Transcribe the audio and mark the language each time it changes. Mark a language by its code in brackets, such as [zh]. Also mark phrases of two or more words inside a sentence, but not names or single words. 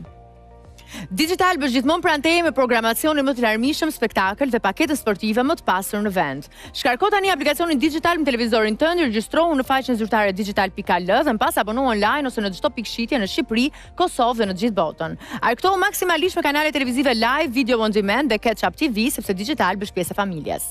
[sq] Digital bësh gjithmonë pranë teje me programacionin më të larmishëm, spektakël dhe pakete sportive më të pasur në vend. Shkarko tani aplikacionin Digital në televizorin tënd, regjistrohu në faqen zyrtare digital.al dhe më pas abonohu online ose në çdo pikë shitje në Shqipëri, Kosovë dhe në të gjithë botën. Arktohu maksimalisht me kanale televizive live, [en] video on demand [sq] dhe [en] Catch-up TV [sq] sepse Digital bësh pjesë e familjes.